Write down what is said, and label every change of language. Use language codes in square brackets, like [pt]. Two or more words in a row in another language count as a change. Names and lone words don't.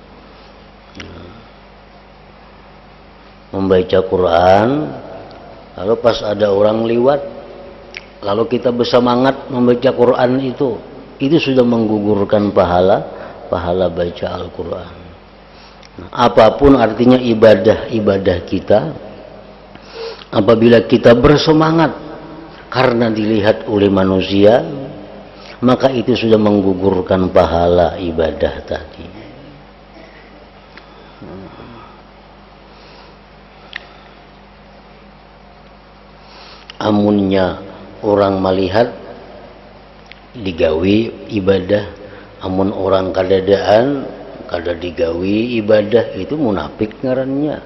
[id] Membaca Quran, lalu pas ada orang liwat, lalu kita bersemangat membaca Quran itu sudah menggugurkan pahala baca Al-Quran. Nah, apapun artinya ibadah kita, apabila kita bersemangat karena dilihat oleh manusia, maka itu sudah menggugurkan pahala ibadah tadi. [bjn] Amunnya orang melihat digawi ibadah, amun orang kadadaan kada digawi ibadah, itu munafik ngarannya.